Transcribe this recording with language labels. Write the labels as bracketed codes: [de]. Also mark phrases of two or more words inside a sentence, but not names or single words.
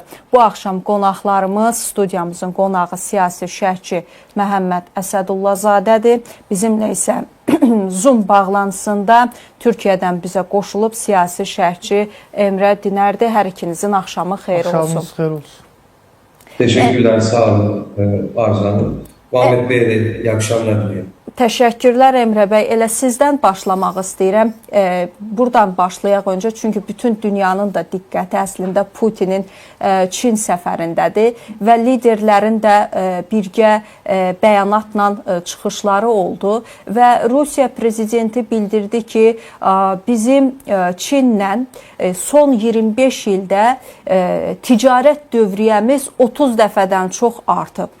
[az] Bu axşam qonaqlarımız, studiyamızın qonağı siyasi şərhçi Məhəmməd Əsədullahzadədir. Bizimlə isə Zoom bağlantısında Türkiyədən bizə qoşulub siyasi şərhçi Emrə Dinərdir. Hər ikinizin axşamı xeyir olsun. Axşamınız xeyir olsun. [tr] Teşekkürler, sağ olun Arzu Hanım. Muhammed Bey de iyi akşamlar diliyorum. [az] Təşəkkürlər Emrə bəy. Elə sizdən başlamaq istəyirəm. Buradan başlayaq öncə, çünki bütün dünyanın da diqqəti əslində Putinin Çin səfərindədir və liderlərin də birgə bəyanatla çıxışları oldu və Rusiya prezidenti bildirdi ki, bizim Çinlə son 25 ildə ticarət dövriyyəmiz 30 dəfədən çox artıb.